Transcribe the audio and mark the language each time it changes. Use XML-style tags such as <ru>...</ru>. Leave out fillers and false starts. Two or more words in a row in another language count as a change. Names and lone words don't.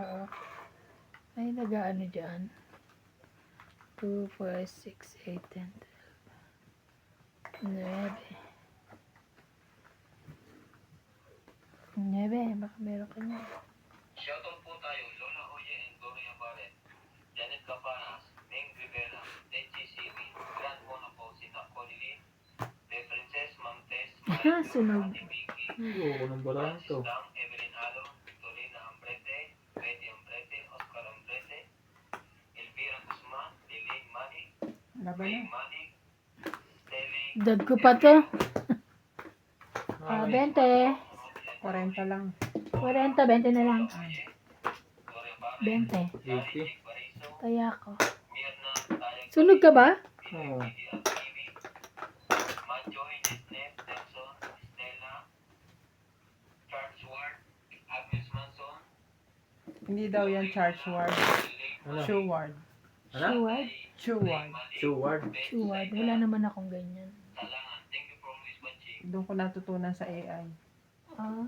<tl>oo. Ay, nag-ano dyan. 2, 4, 6, 8, 10, 12. 9. Baka meron ka niya. Shoutout po tayo, Lola Oye and Gloria Barret, Janet Capanas, Ming Rivera, Tenchi Sibi, Grand Mona po, Sina Connie, The Princess, Ma'am Tess, Sunog. Ate Vicky, Oo, anong balang Francis to? Dang, Evelyn Alo, Victorina Ambrete, Betty Ambrete, Oscar Ambrete, Elvira Guzman, Lily Mani, Laban May na. Mani, Steli, Dag ko pa to. Ah, 20. 40 lang. 40, 20 na lang. Gloria Barret, 20. 80. Bariso, Kaya ko. Mirna, Tayang Sunog ka ba? Oo. Manjoy, Disney, Nelson, Stella, Charles Ward, Agnes Manson, Hindi daw yan charge ward. Ano? Shoe ward. Ano? Shuwad? Shoe ward. Seward. Shuwad. Wala naman akong ganyan. Salangan.</tl> <en>Thank you for always watching.</en> <tl>Doon ko natutunan sa AI. Ah.</tl>